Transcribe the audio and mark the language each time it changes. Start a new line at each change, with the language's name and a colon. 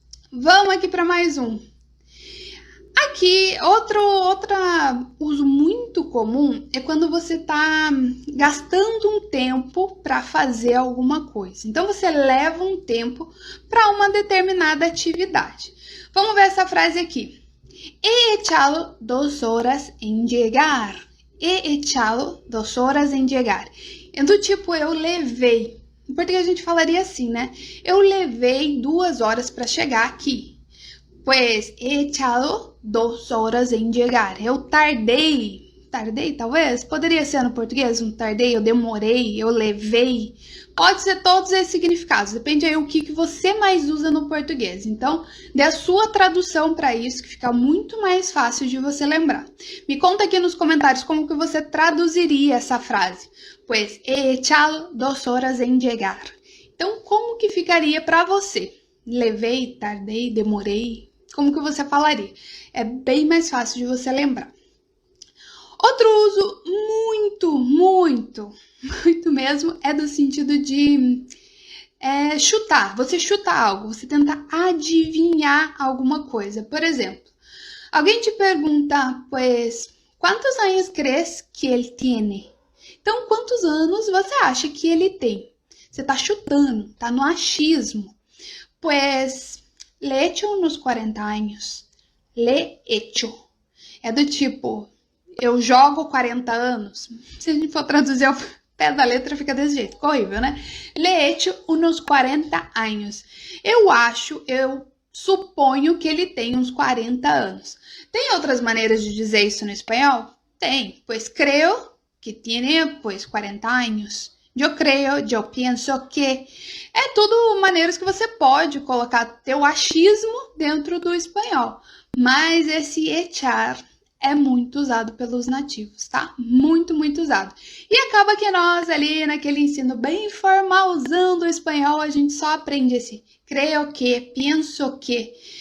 Portuguese: Vamos aqui para mais um. Aqui, outro uso muito comum é quando você está gastando um tempo para fazer alguma coisa. Então, você leva um tempo para uma determinada atividade. Vamos ver essa frase aqui.
Spanish: He echado 2 horas en llegar. He echado 2 horas en llegar.
Portuguese: É do tipo, eu levei. Em português a gente falaria assim, né? Eu levei 2 horas para chegar aqui.
Spanish: Pues he echado 2 horas en llegar.
Portuguese: Eu tardei talvez? Poderia ser no português um tardei, eu demorei, eu levei. Pode ser todos esses significados, depende aí o que você mais usa no português. Então, dê a sua tradução para isso, que fica muito mais fácil de você lembrar. Me conta aqui nos comentários como que você traduziria essa frase.
Spanish: Pues he echado 2 horas en llegar.
Portuguese: Então, como que ficaria para você? Levei, tardei, demorei? Como que você falaria? É bem mais fácil de você lembrar. Outro uso muito mesmo é do sentido de chutar. Você chuta algo, você tenta adivinhar alguma coisa. Por exemplo, alguém te pergunta, pues, quantos anos crees que ele tem? Então, quantos anos você acha que ele tem? Você tá chutando, tá no achismo.
Spanish: Pues, le echo unos 40 anos. Le echo.
Portuguese: É do tipo, eu jogo 40 anos. Se a gente for traduzir ao pé da letra, fica desse jeito. Ficou horrível, né?
Spanish: Le echo unos 40 anos.
Portuguese: Eu suponho que ele tem uns 40 anos. Tem outras maneiras de dizer isso no espanhol? Tem.
Spanish: Pues creo que tiene pues 40 anos.
Portuguese: Eu creio, eu penso que. É tudo maneiras que você pode colocar teu achismo dentro do espanhol. Mas esse echar é muito usado pelos nativos, tá? Muito usado. E acaba que nós ali naquele ensino bem formalzão do espanhol, a gente só aprende esse creio que, penso que.